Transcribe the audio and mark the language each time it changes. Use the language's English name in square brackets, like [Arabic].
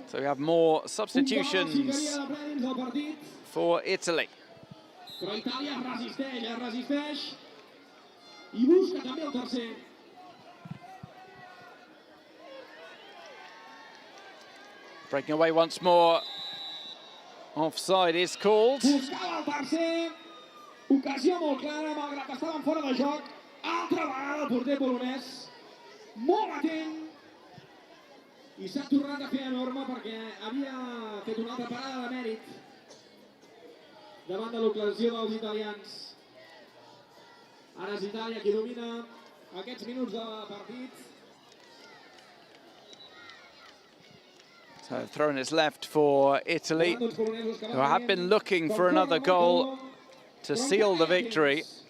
[English] So we have more substitutions for Italy. [Catalan] Però Itàlia resisteix i busca també el tercer. [English] Breaking away once more. Offside is called. [Catalan] Buscava el tercer. Ocasió molt clara, malgrat que estaven fora de joc. Altra vegada el porter polonès. Molt atent. I s'ha tornat a fer enorme perquè havia fet una altra parada de mèrit davant de l'ocasió dels italians. Ara és Itàlia qui domina aquests minuts de partit. [English] So throwing is left for Italy, who have been looking for another goal to seal the victory.